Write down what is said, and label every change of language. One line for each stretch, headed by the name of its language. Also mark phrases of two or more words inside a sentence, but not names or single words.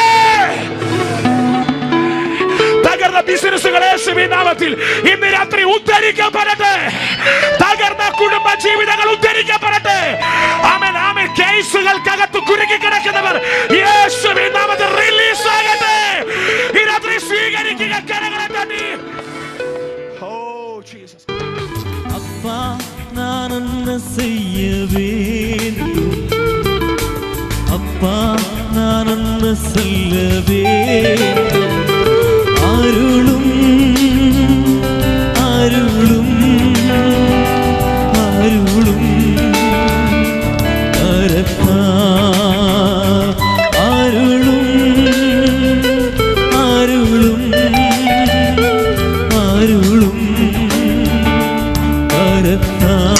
Malayalam: തകർന്ന ബിസിനസ്സുകൾ യേശുവിൻ നാമത്തിൽ ഇന്ന് രാത്രി ഉദ്ധരിക്കപ്പെടട്ടെ. തകർന്ന കുടുംബ ജീവിതങ്ങൾ ഉദ്ധരിക്കപ്പെടട്ടെ. ആമേൻ, ആമേൻ. കേസുകൾക്കകത്ത് കുരുങ്ങി കിടക്കുന്നവർ യേശുവിൻ നാമത്തിൽ റിലീസ് ആകട്ടെ. ഈ രാത്രി സ്വീകരിക്കുക, കരങ്ങളെ തട്ടി. ഓ ജീസസ്.
Tamil: அப்பா நான் என்ன செய்ய வேண்டும், அப்பா நான் என்ன சொல்ல வேண்டும், அருளும் அருளும் அருளும் கரத்தா, அருளும் அருளும் அருளும் கரத்தா.